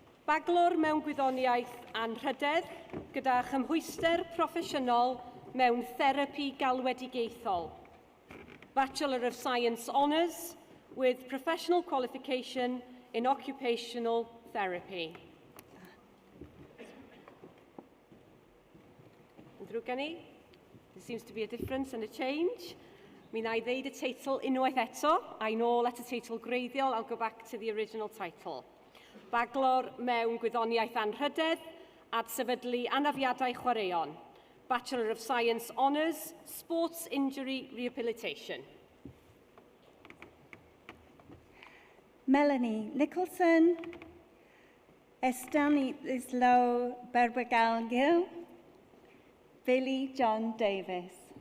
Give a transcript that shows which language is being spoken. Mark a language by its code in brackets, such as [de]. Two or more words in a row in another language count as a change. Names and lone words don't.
[cy] Baglor mewn gwyddoniaeth anrhydedd gyda chymhwyster proffesiynol mewn Therapi Galwedigaethol. [en] Bachelor of Science Honours with professional qualification in Occupational Therapy. [cy] Yn ddrwg gen i? [en] There seems to be a difference and a change. [cy] Mi na I ddeud y teitl unwaith eto, a'i nôl at y teitl greiddiol, [en] I'll go back to the original title. [cy] Baglor mewn gwyddoniaeth anrhydedd at sefydlu anafiadau chwaraeon. [en] Bachelor of Science Honours, Sports Injury Rehabilitation. Melanie Nicholson, Estanislao Berbagalgil, Billy John Davis.